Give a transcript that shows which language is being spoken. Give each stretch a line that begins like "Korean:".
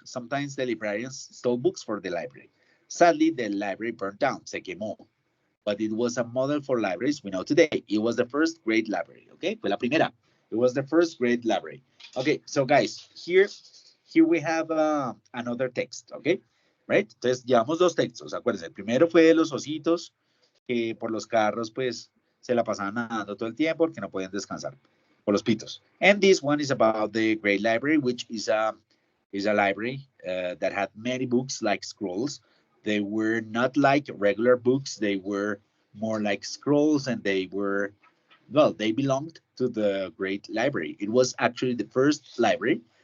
English: Sometimes the librarians stole books for the library. Sadly, the library burned down.
Spanish: Se quemó.
English: But it was a model for libraries we know today. It was the first great library. Okay,
Spanish: fue la primera.
English: It was the first great library. Okay, so guys, here we have another text. Okay, right?
Spanish: Entonces llevamos dos textos. Acuérdense, el primero fue de los ositos que por los carros pues se la pasaban nadando todo el tiempo porque no podían descansar por los pitos.
English: And this one is about the great library, which is a library that had many books like scrolls. They were not like regular books. They were more like scrolls, and they were, well, they belonged to the great library. It was actually the first library